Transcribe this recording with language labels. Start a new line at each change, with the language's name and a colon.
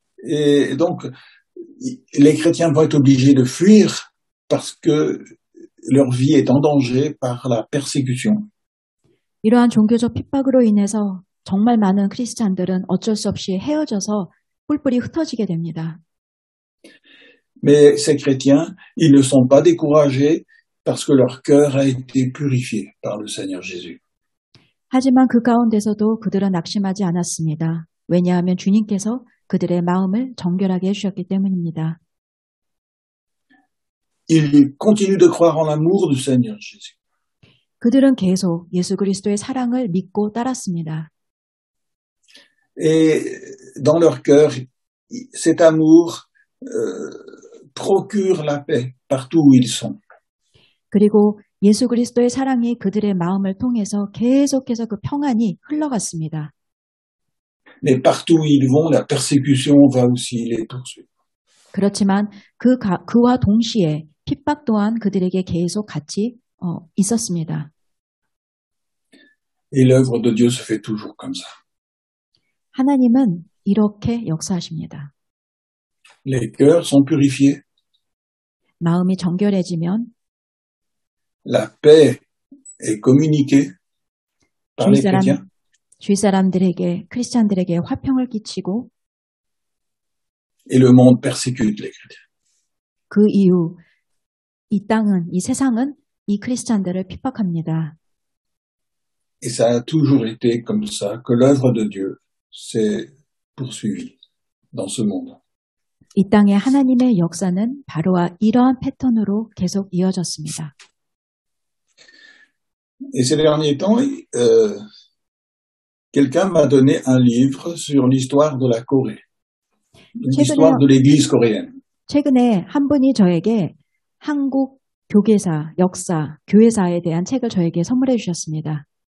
French: Et donc, les chrétiens vont être obligés de fuir parce que leur vie est en danger par la persécution.
Korean: 이러한 종교적 핍박으로 인해서 정말 많은 크리스찬들은 어쩔 수 없이 헤어져서 뿔뿔이 흩어지게 됩니다.
French: Mais ces chrétiens, ils ne sont pas découragés parce que leur cœur a été purifié par le Seigneur Jésus.
Korean: 하지만 그 가운데서도 그들은 낙심하지 않았습니다. 왜냐하면 주님께서 그들의 마음을 정결하게 해주셨기 때문입니다.
French: Ils continuent de croire en l'amour du Seigneur Jésus.
Korean: 그들은 계속 예수 그리스도의 사랑을 믿고 따랐습니다.
French: Et dans leur cœur, cet amour procure la paix partout où ils sont.
Korean: 그리고 예수 그리스도의 사랑이 그들의 마음을 통해서 계속해서 그 평안이 흘러갔습니다.
French: Mais partout où ils vont, la persécution va aussi les poursuivre.
Korean: 그렇지만 그와 동시에 핍박 또한 그들에게 계속 같이 있었습니다.
French: Et l'œuvre de Dieu se fait toujours comme ça.
Korean: 하나님은 이렇게 역사하십니다.
French: Les cœurs sont purifiés,
Korean: 마음이 정결해지면
French: la paix est communiquée par les chrétiens.
Korean: 주위 사람들에게 크리스찬들에게 화평을 끼치고
French: Et le monde persécute les chrétiens.
Korean: 그 이후 이 세상은 이 크리스찬들을 핍박합니다.
French: Et ça a toujours été comme ça que l'œuvre de Dieu s'est poursuivie dans ce monde.
Korean: 이 땅의 하나님의 역사는 바로와 이러한 패턴으로 계속 이어졌습니다.
French: Et ces derniers temps, quelqu'un m'a donné un livre sur l'histoire de la Corée, l'histoire de l'Église coréenne.
Korean: 최근에 한 분이 저에게 한국 교계사, 역사, 교회사에 대한 책을 저에게 선물해 주셨습니다.